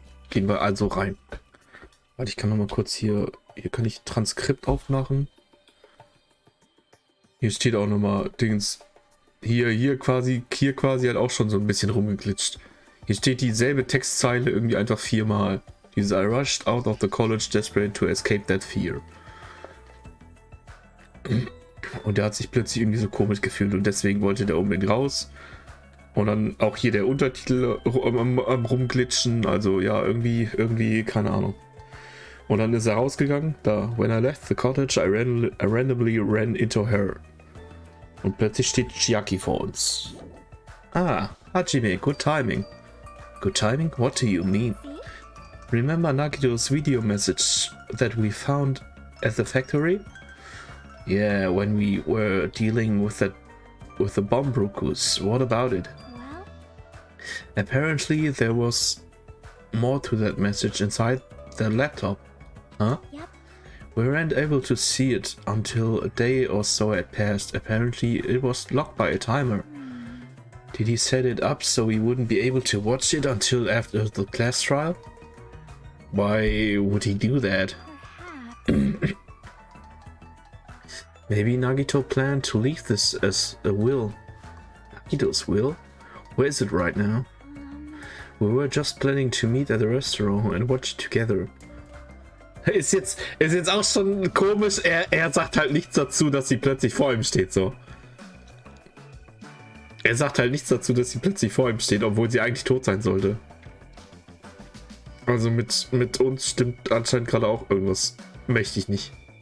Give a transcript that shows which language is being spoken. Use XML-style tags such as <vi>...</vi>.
<de>Gehen wir also rein. Warte, ich kann noch mal kurz hier kann ich Transkript aufmachen. Hier steht auch noch mal Dings. Hier quasi hat auch schon so ein bisschen rumgeglitscht. Hier steht dieselbe Textzeile irgendwie einfach 4-mal. Dieses</de> <en>I rushed out of the college desperate to escape that fear.</en> <de>Und der hat sich plötzlich irgendwie so komisch gefühlt und deswegen wollte der unbedingt raus. Und dann auch hier der Untertitel am rumglitschen. Also ja, irgendwie, keine Ahnung. Und dann ist er rausgegangen. Da,</de> <en>when I left the cottage, I randomly ran into her.</en> <de>Und plötzlich steht Chiaki vor uns.</de> <en>Ah, Hajime, good timing. Good timing? What do you mean? Remember Nagito's video message that we found at the factory? Yeah, when we were dealing with the bomb Brokus. What about it? Well, Apparently there was more to that message inside the laptop. Huh? yep. We weren't able to see it until a day or so had passed. Apparently it was locked by a timer. Did he set it up so we wouldn't be able to watch it until after the class trial? Why would he do that? Maybe Nagito planned to leave this as a will. Nagito's will? Where is it right now? We were just planning to meet at the restaurant and watch it together.</en> <de>Ist jetzt auch schon komisch, er sagt halt nichts dazu, dass sie plötzlich vor ihm steht, so. Er sagt halt nichts dazu, dass sie plötzlich vor ihm steht, obwohl sie eigentlich tot sein sollte. Also mit uns stimmt anscheinend gerade auch irgendwas mächtig nicht.</de>